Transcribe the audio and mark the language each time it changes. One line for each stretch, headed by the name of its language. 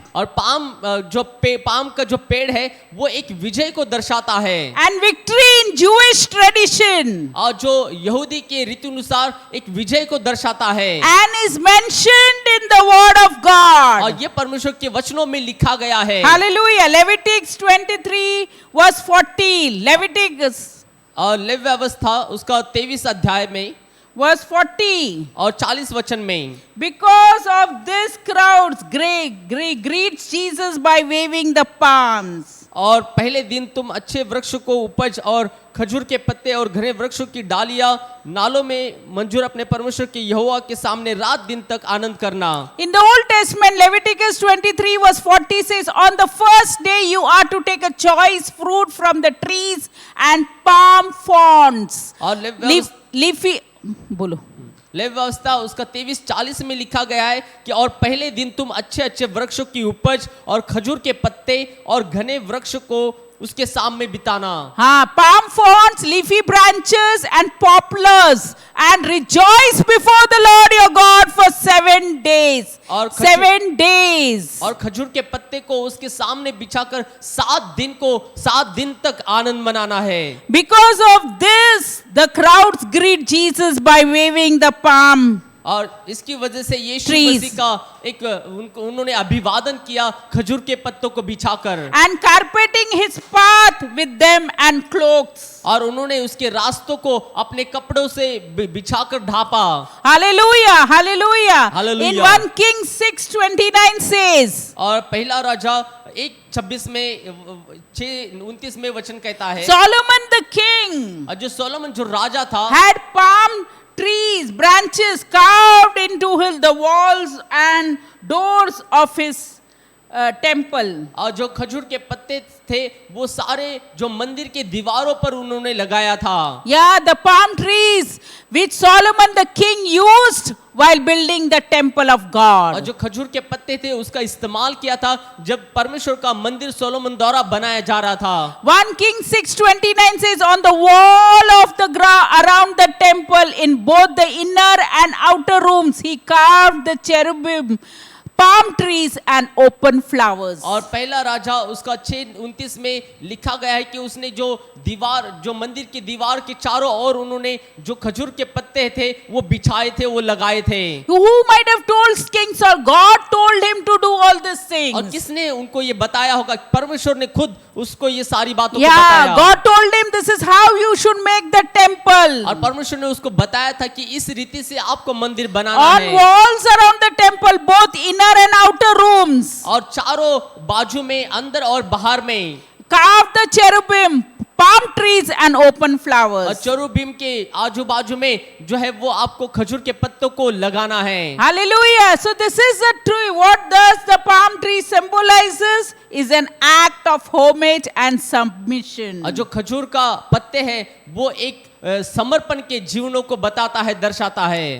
Hindi: और पाम का जो पेड़ है वो एक विजय को दर्शाता है।
English: And victory in Jewish tradition.
Hindi: और जो यहूदी के रीति अनुसार एक विजय को दर्शाता है।
English: And is mentioned in the word of God.
Hindi: और ये परमेश्वर के वचनों में लिखा गया है।
English: Hallelujah. Leviticus 23 verse 40. Leviticus
Hindi: और लेवी व्यवस्था उसका 23 अध्याय में
English: verse 40.
Hindi: और 40 वचन में
English: Because of this crowds greets Jesus by waving the palms.
Hindi: और पहले दिन तुम अच्छे वृक्ष को उपज और खजूर के पत्ते और घने वृक्षों की डालियां नालों में मंजूर अपने परमेश्वर के यहोवा के सामने रात दिन तक आनंद करना।
English: In the Old Testament, Leviticus 23 verse 40 says, on the first day you are to take a choice fruit from the trees and palm fronds.
Hindi: और Leafy, बोलो। लेवी व्यवस्था उसका 23-40 में लिखा गया है कि और पहले दिन तुम अच्छे वृक्षों की उपज और खजूर के पत्ते और घने वृक्ष को उसके सामने बिताना।
English: हाँ, palm fronds, leafy branches and poplars, and rejoice before the Lord your God for 7 days.
Hindi: और
English: 7 days.
Hindi: और खजूर के पत्ते को उसके सामने बिछाकर 7 दिन तक आनंद मनाना है।
English: Because of this, the crowds greet Jesus by waving the palm.
Hindi: और इसकी वजह से यीशु
English: Trees.
Hindi: मसीह का एक उन्होंने अभिवादन किया खजूर के पत्तों को बिछाकर,
English: and carpeting his path with them and cloaks.
Hindi: और उन्होंने उसके रास्तों को अपने कपड़ों से बिछाकर ढापा।
English: Hallelujah, hallelujah. Hallelujah. In 1 Kings 6:29 says,
Hindi: और पहला राजा 1:26 में 6:29 में वचन कहता है,
English: Solomon the king
Hindi: और जो सोलोमन जो राजा था
English: had palm trees, branches carved into the walls and doors of his temple.
Hindi: और जो खजूर के पत्ते थे वो सारे जो मंदिर के दीवारों पर उन्होंने लगाया था।
English: Yeah, the palm trees which Solomon the king used while building the temple of
Hindi: और
English: God.
Hindi: जो खजूर के पत्ते थे उसका इस्तेमाल किया था जब परमेश्वर का मंदिर सोलोमन द्वारा बनाया जा रहा था।
English: 1 King 6:29 says, on the wall of the around the temple in both the inner and outer rooms he carved the cherubim, palm trees and open flowers.
Hindi: और पहला राजा उसका 6:29 में लिखा गया है कि उसने जो दीवार जो मंदिर की दीवार के चारों ओर उन्होंने जो खजूर के पत्ते थे वो बिछाए थे, वो लगाए थे।
English: Who might have told King Saul? God told him to do all these
Hindi: और
English: things.
Hindi: किसने उनको ये बताया होगा? परमेश्वर ने खुद उसको ये सारी बातों को
English: Yeah,
Hindi: बताया।
English: God told him this is how you should make the temple.
Hindi: और परमेश्वर ने उसको बताया था कि इस रीति से आपको मंदिर बनाना
English: On
Hindi: है।
English: walls around the temple, both inner and outer rooms,
Hindi: और चारों बाजू में, अंदर और बाहर में,
English: carve the cherubim, palm trees and open
Hindi: और
English: flowers.
Hindi: चेरुबिम के आजू बाजू में जो है वो आपको खजूर के पत्तों को लगाना है।
English: Hallelujah. So this is the true. What does the palm tree symbolizes is an act of homage and submission.
Hindi: और जो खजूर का पत्ते हैं वो एक समर्पण के जीवनों को बताता है, दर्शाता है।